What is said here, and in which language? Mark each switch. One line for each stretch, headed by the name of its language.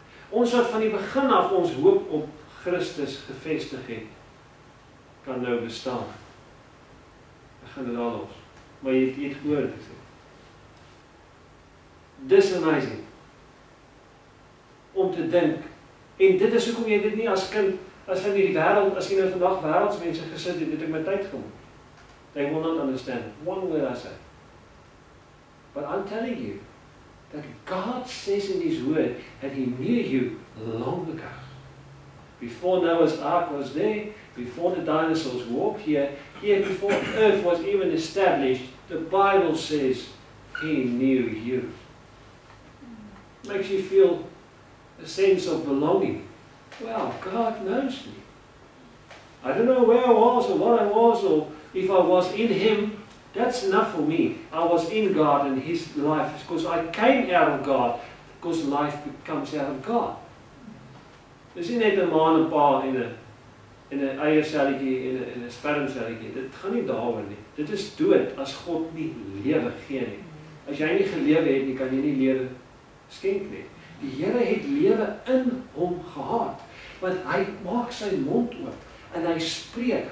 Afrikaans: Ons wat van die begin af ons hoop op Christus gevestig het, kan nou bestaan. Ek gaan dit al los. Maar jy het gehoor wat ek sê. Dis amazing. Om te dink, en dit is hoekom jy dit nie as kind, as van die wêreld, as jy nou vandag wêreldsmense gesit het, het ek my tyd gemoed.
English: They will not understand one word I say. But I'm telling you that God says in his word that he knew you long ago. Before Noah's Ark was there, before the dinosaurs walked here, before earth was even established, the Bible says he knew you. Makes you feel a sense of belonging. Well, God knows me. I don't know where I was or what I was or if I was in him. That's enough for me. I was in God and his life, because I came out of God, because life comes out of God.
Afrikaans: Dis nie net 'n ma en 'n pa in 'n eierselletjie en 'n spermselletjie. Dit gaan nie daaroor nie. Dit is dood as God nie lewe gee nie. As jy nie gelewe het nie, kan jy nie lewe skenk nie. Die Here het lewe in hom gehad, want hy maak sy mond oop en hy spreek.